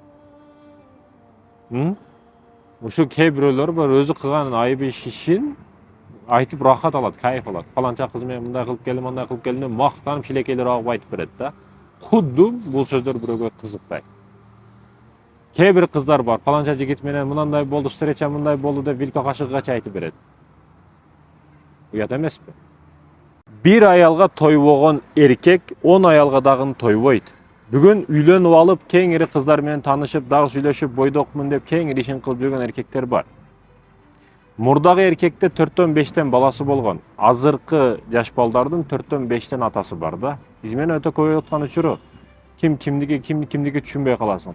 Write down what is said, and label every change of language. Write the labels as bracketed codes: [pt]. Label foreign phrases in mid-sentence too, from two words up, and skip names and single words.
[ky] Ушу кээ бирөөлөр бар, өзү кылган айып ишин айтып рахат алат, кайф алат. Фаланча кыз менен мындай кылып келдим, андай кылып келдим деп мактанып шилекейлер агып айтып берет да. Кудду бул сөздөр бирөөгө кызыктай. Кээ бир кыздар бар, фаланча жигит менен мындай болду, встреча мындай болду деп вилка кашыгыгача айтып берет. Уят эмеспи? Бир аялга тойбогон эркек 10 аялга дагын тойбойт. Бүгүн үйлөнүп алып, кеңири кыздар менен таанышып, дагы сүйлөшүп, бойдокмун деп кеңири ишин кылып жүргөн эркектер бар. Мурдагы эркекте 4төн 5тен баласы болгон. Азыркы жаш балдардын 4төн 5тен атасы бар да. Измена өтө көбөйүп аткан учуру. Ким кимдиги түшүнбөй каласың.